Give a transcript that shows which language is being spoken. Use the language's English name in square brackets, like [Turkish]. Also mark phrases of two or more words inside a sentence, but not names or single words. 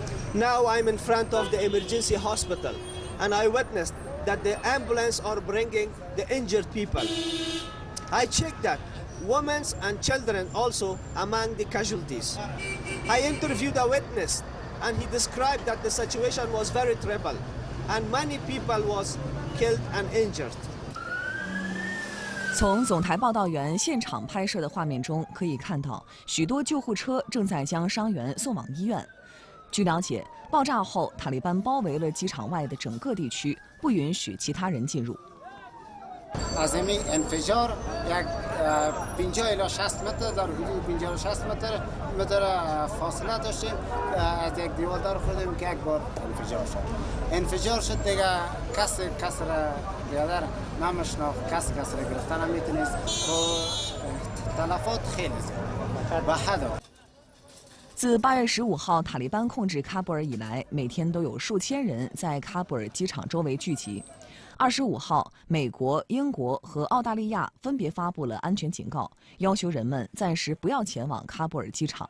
[English] Now I'm in front of the emergency hospital, and I witnessed that the ambulance are bringing the injured people. I checked that women and children also among the casualties. I interviewed a witness, and he described that the situation was very terrible, and many people was killed and injured. [Chinese] 从总台报道员现场拍摄的画面中可以看到，许多救护车正在将伤员送往医院。据了解，爆炸后塔利班包围了机场外的整个地区，不允许其他人进入。 [Persian] از همین انفجار یک 50 الی 60 متر در حدود 50 الی 60 متر فاصله داشتیم از یک دیوار خوردیم که یک بار انفجار شد دیگه کس را دیگر نمیشناخت کس را گرفتن نمیتونست تلفات خیلی زیاد به حد [Chinese] 自8月15号塔利班控制喀布尔以来，每天都有数千人在喀布尔机场周围聚集。25号，美国、英国和澳大利亚分别发布了安全警告，要求人们暂时不要前往喀布尔机场。